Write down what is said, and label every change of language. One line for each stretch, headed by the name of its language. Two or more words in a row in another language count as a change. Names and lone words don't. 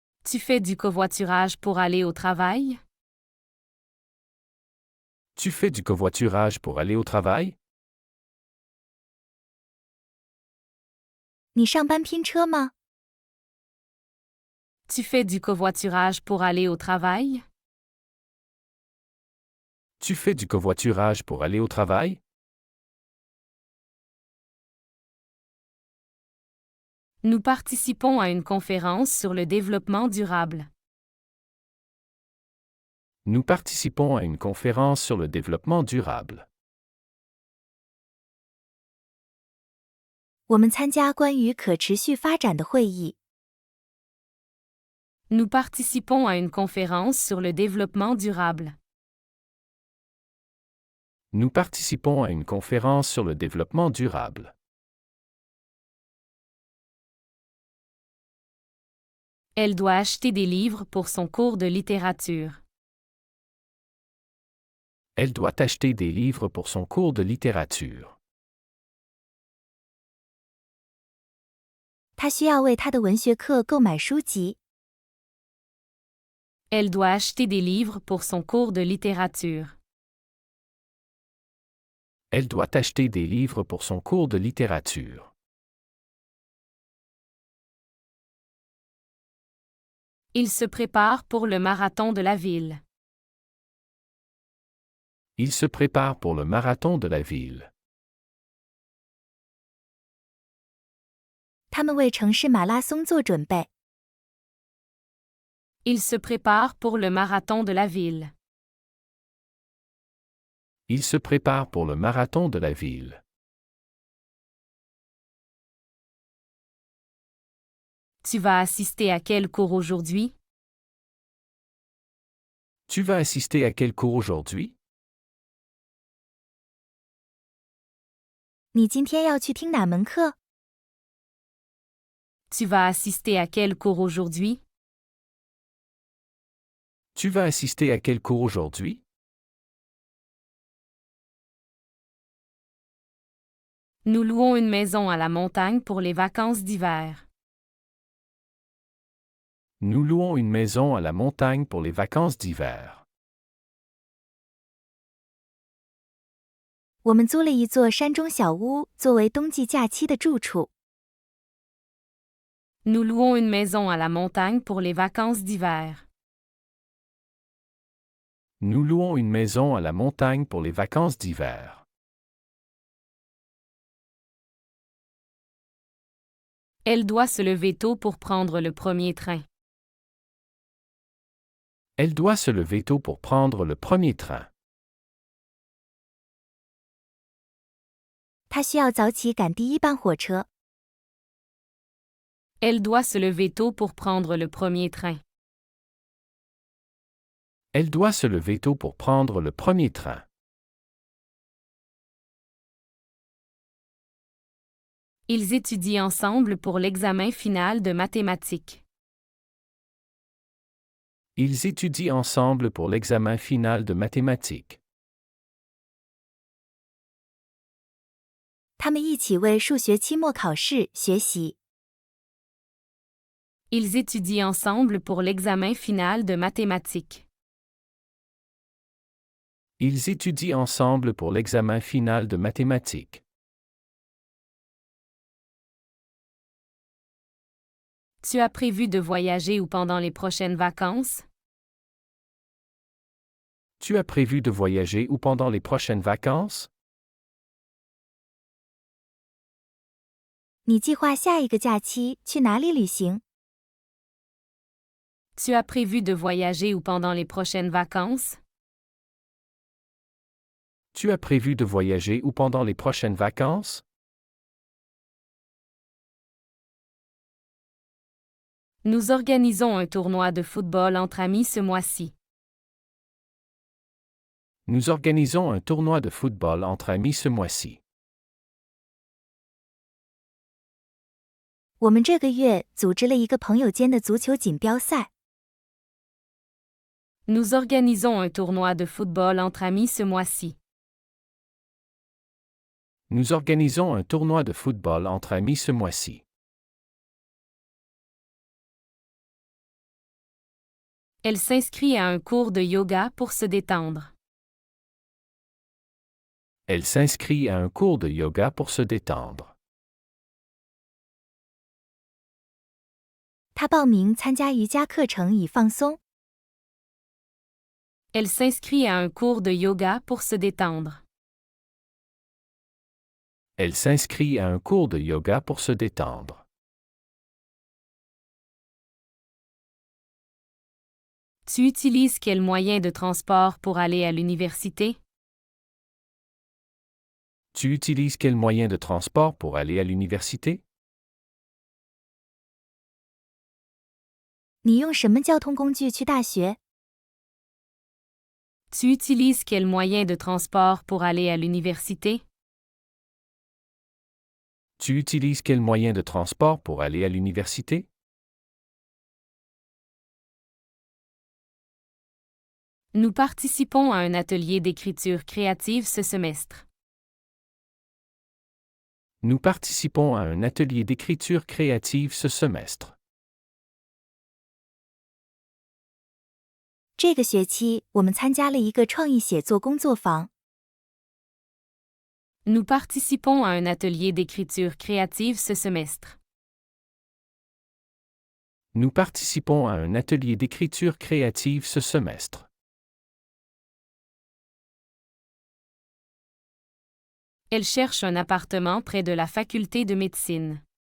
French: Tu fais du covoiturage pour aller au travail? Tu fais du covoiturage pour aller au travail?
Chinese: 你上班拼车吗？
French: Tu fais du covoiturage pour aller au travail? Tu fais du covoiturage pour aller au travail? Nous participons à une conférence sur le développement durable. Nous participons à une conférence sur le développement durable.
Chinese: 我们参加关于可持续发展的会议。
French: Nous participons à une conférence sur le développement durable. Nous participons à une conférence sur le développement durable. Elle doit acheter des livres pour son cours de littérature. Elle doit acheter des livres pour son cours de littérature.
Chinese: 她需要为她的文学课购买书籍。
French: Elle doit acheter des livres pour son cours de littérature. Elle doit acheter des livres pour son cours de littérature. Il se prépare pour le marathon de la ville. Il se prépare pour le marathon de la ville.
Chinese: 他们为城市马拉松做准备。
French: Il se prépare pour le marathon de la ville. Il se prépare pour le marathon de la ville. Tu vas assister à quel cours aujourd'hui? Tu vas assister à quel cours aujourd'hui?
Chinese: 你今天要去听哪门课？
French: Tu vas assister à quel cours aujourd'hui? Tu vas assister à quel cours aujourd'hui? Nous louons une maison à la montagne pour les vacances d'hiver. Nous louons une maison à la montagne pour les vacances d'hiver.
Chinese: 我们租了一座山中小屋，作为冬季假期的住处。
French: Nous louons une maison à la montagne pour les vacances d'hiver. Nous louons une maison à la montagne pour les vacances d'hiver. Elle doit se lever tôt pour prendre le premier train. Elle doit se lever tôt pour prendre le premier train.
Chinese: 她需要早起赶第一班火车。
French: Elle doit se lever tôt pour prendre le premier train. Elle doit se lever tôt pour prendre le premier train. Ils étudient ensemble pour l'examen final de mathématiques. Ils étudient ensemble pour l'examen final de mathématiques.
Chinese: 他们一起为数学期末考试学习。
French: Ils étudient ensemble pour l'examen final de mathématiques. Ils étudient ensemble pour l'examen final de mathématiques. Tu as prévu de voyager où pendant les prochaines vacances? Tu as prévu de voyager où pendant les prochaines vacances?
Chinese: 你计划下一个假期去哪里旅行？
French: Tu as prévu de voyager où pendant les prochaines vacances? Tu as prévu de voyager où pendant les prochaines vacances? Nous organisons un tournoi de football entre amis ce mois-ci. Nous organisons un tournoi de football entre amis ce mois-ci.
Chinese: 我们这个月组织了一个朋友间的足球锦标赛。
French: Nous organisons un tournoi de football entre amis ce mois-ci. Nous organisons un tournoi de football entre amis ce mois-ci. Elle s'inscrit à un cours de yoga pour se détendre. Elle s'inscrit à un cours de yoga pour se détendre.
Chinese: 她报名参加瑜伽课程以放松。
French: Elle s'inscrit à un cours de yoga pour se détendre. Elle s'inscrit à un cours de yoga pour se détendre. Tu utilises quel moyen de transport pour aller à l'université? Tu utilises quel moyen de transport pour aller à l'université?
Chinese: 你用什么交通工具去大学？
French: Tu utilises quel moyen de transport pour aller à l'université? Tu utilises quel moyen de transport pour aller à l'université? Nous participons à un atelier d'écriture créative ce semestre. Nous participons à un atelier d'écriture créative ce semestre.
Chinese: 这个学期我们参加了一个创意写作工作坊。
French: Nous participons à un atelier d'écriture créative ce semestre. Nous participons à un atelier d'écriture créative ce semestre. Elle cherche un appartement près de la faculté de médecine.